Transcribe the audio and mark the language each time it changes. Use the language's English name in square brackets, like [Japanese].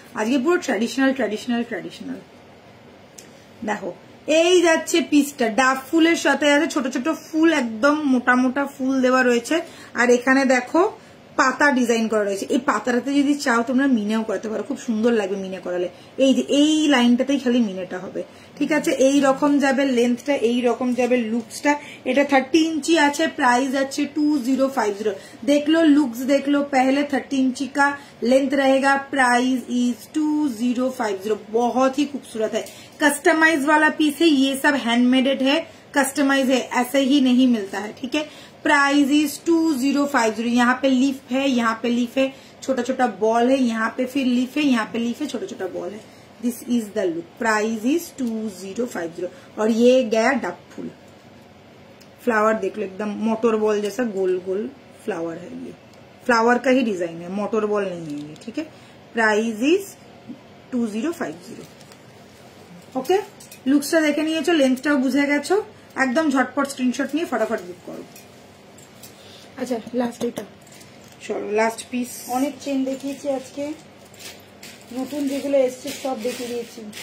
[Bangla] আজকে পুরো ট্র্যাডিশনাল। দেখো এই যাচ্ছে পিসটা, ডাব ফুলের সাথে আছে ছোট ছোট ফুল, একদম মোটা মোটা ফুল দেওয়া রয়েছে, আর এখানে দেখো পাতা ডিজাইন করা রয়েছে। এই পাতাটাতে যদি চাও তোমরা মিনেও করতে পারো, খুব সুন্দর লাগবে মিনে করালে। এই যে এই লাইনটাতেই খালি মিনেটা হবে, ঠিক আছে। এই রকম যাবে লেন্থটা, এই রকম যাবে লুকসটা। এটা 30 इंची আছে, प्राइस আছে 2050। [Hindi] देख लो लुक्स, देख लो पहले 30 इंची का लेंथ रहेगा, प्राइस इज 2050। बहुत ही खूबसूरत है, कस्टमाइज वाला पीस है, ये सब हैंडमेडेड है, कस्टमाइज है, ऐसे ही नहीं मिलता है, ठीक है। Price is 2050। यहाँ पे लीफ है, यहाँ पे लीफ है, छोटा छोटा बॉल है, यहाँ पे फिर लीफ है, यहाँ पे लीफ है, छोटा छोटा बॉल है। This is the look, price is 2050। और ये गया डब फूल, फ्लावर देख लो, एकदम मोटर बॉल जैसा गोल गोल फ्लावर है, ये फ्लावर का ही डिजाइन है, मोटर बॉल नहीं है ये, ठीक है। Price is 2050। [Bangla] ओके, लुक्सটা দেখে নিয়েছো, লেন্থটাও বুঝে গেছো, একদম ঝটপট স্ক্রিনশট নিয়ে ফটাফট বুক করো। আচ্ছা, লাস্ট এটা, চলো লাস্ট পিস। অনেক চেন দেখিয়েছি আজকে, নতুন যেগুলো এসছে সব দেখিয়ে দিয়েছি।